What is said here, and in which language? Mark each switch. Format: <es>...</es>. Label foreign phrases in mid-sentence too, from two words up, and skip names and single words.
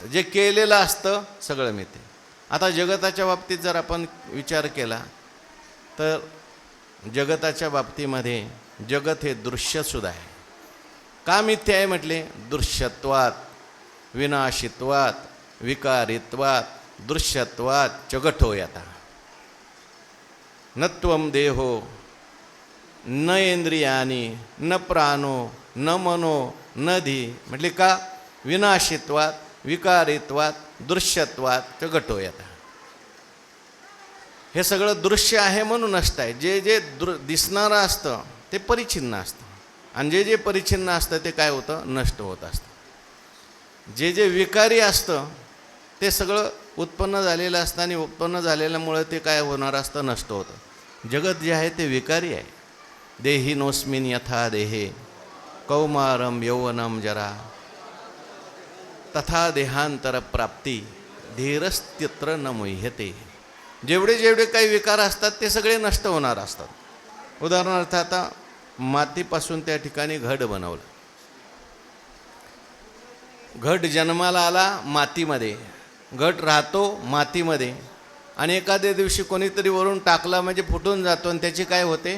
<mr>जे केलेलं असतं सगळं मिथ्या. आता जगताच्या बाबतीत जर आपण विचार केला तर जगताच्या बाबतीमध्ये जगत हे दृश्यसुद्धा आहे. का मिथ्या आहे म्हटले?</mr> <sa>दृश्यत्वात, विनाशित्वात, विकारित्वात, दृश्यत्वात जगत होय. आता न त्वं देहो न इंद्रियानी न प्राणो न मनो न धी.</sa> <mr>म्हटले का?</mr> <sa>विनाशित्वात विकारित्वात दृश्यत्वात च घटो येता.</sa> <mr>हे सगळं दृश्य आहे म्हणून नष्ट आहे. जे जे दिसणारं असतं ते परिच्छिन्न असतं, आणि जे जे परिच्छिन्न असतं ते काय होतं? नष्ट होत असतं. जे जे विकारी असतं ते सगळं उत्पन्न झालेलं असतं, आणि उत्पन्न झालेल्यामुळे ते काय होणार असतं? नष्ट होतं. जगत जे आहे ते विकारी आहे.</mr> <sa>देही नोस्मिन यथा देहे कौमारम यौवनम जरा तथा देहांतर प्राप्ती धीरस्त्यत्र न मुह्यते.</sa> <mr>जेवढे जेवढे काही विकार असतात ते सगळे नष्ट होणार असतात. उदाहरणार्थ आता मातीपासून त्या ठिकाणी घट बनवलं. घट जन्माला आला मातीमध्ये, घट राहतो मातीमध्ये, आणि एखाद्या दिवशी कोणीतरी वरून टाकला म्हणजे फुटून जातो, आणि त्याची काय होते?</mr>